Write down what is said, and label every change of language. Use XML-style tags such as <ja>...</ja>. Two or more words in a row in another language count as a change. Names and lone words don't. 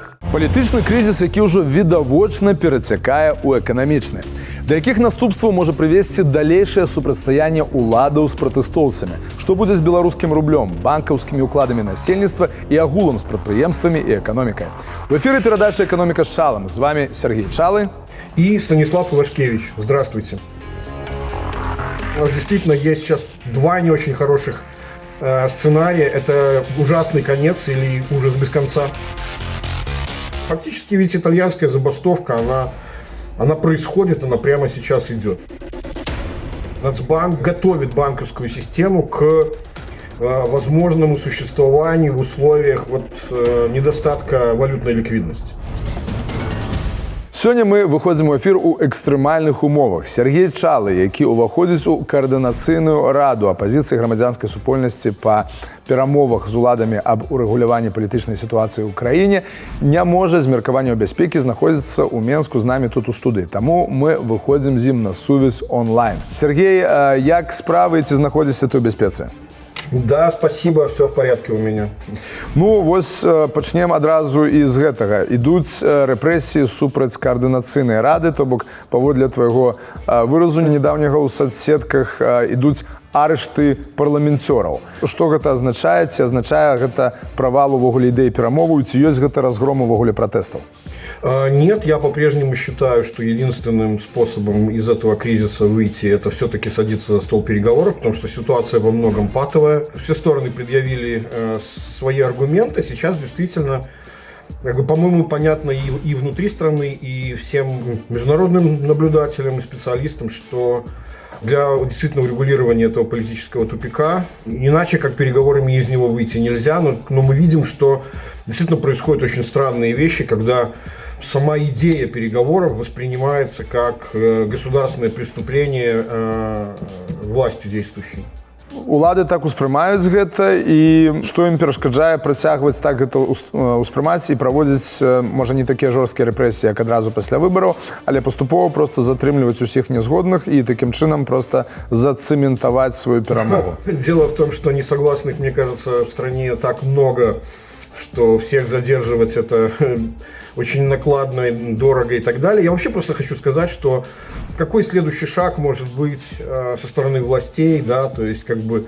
<be>Палітычны крызіс, які ўжо відавочна перацякае ў эканамічны. Да якіх наступстваў можа прывесці далейшае супрацьстаянне ўладаў з пратэстоўцамі? Што будзе з беларускім рублём, банкаўскімі ўкладамі насельніцтва і агулам з прадпрыемствамі і эканомікай? У эфіры перадача «Экономика с Чалом».</be> <ru>З вами Сергей Чалы и Станислав Ивашкевич. Здравствуйте. У нас действительно есть сейчас два не очень хороших сценария. Это ужасный конец или ужас без конца. Фактически ведь итальянская забастовка, она происходит, она прямо сейчас идет. Нацбанк готовит банковскую систему к возможному существованию в условиях недостатка валютной ликвидности.</ru> <be>Сёння мы выходзім у эфір у экстрэмальных умовах. Сергей Чалы, які ўваходзіць у каардынацыйную раду апазіцыі грамадзянскай супольнасці па перамовах з уладамі аб урэгуляванні палітычнай сітуацыі ў краіне, не можа з меркаванняў бяспекі знаходзіцца ў Менску з намі тут у студыі. Таму мы выходзім з ім на сувязь онлайн. Сергей, як справы, ці знаходзіся ты ў бяспецы?</be> <ru>Да, спасибо, все в порядке у меня.</ru> <be>Ну, вось пачнем адразу і з гэтага. Ідуць рэпрэсіі супраць каардынацыйнай рады, то бок паводле твайго выразу недаўняга ў соцсетках ідуць арышты парламенцёраў. Што гэта азначае? Ці азначае гэта правал увогуле ідэі перамоваў, ці ёсць гэта разгром увогуле пратэстаў?</be> <ru>Нет, я по-прежнему считаю, что единственным способом из этого кризиса выйти, это все-таки садиться за стол переговоров, потому что ситуация во многом патовая. Все стороны предъявили свои аргументы. Сейчас действительно, по-моему, понятно и внутри страны, и всем международным наблюдателям и специалистам, что для действительно урегулирования этого политического тупика, иначе как переговорами из него выйти нельзя, но мы видим, что действительно происходят очень странные вещи, когда сама идея переговоров воспринимается как государственное преступление властью действующей.</ru> <be>Улады так успрымаюць гэта, і што ім перашкаджае працягваць так гэта ўспрымаць і праводзіць, можа, не такія жорсткія рэпрэсіі, як адразу пасля выбараў, але паступова проста затрымліваць усіх нязгодных і такім чынам проста зацэментаваць сваю перамогу.</be> <ru>Дело в том, что несогласных, мне кажется, в стране так много, что всех задерживать это очень накладно, дорого и так далее. Я вообще просто хочу сказать, что какой следующий шаг может быть со стороны властей, да, то есть как бы</ru>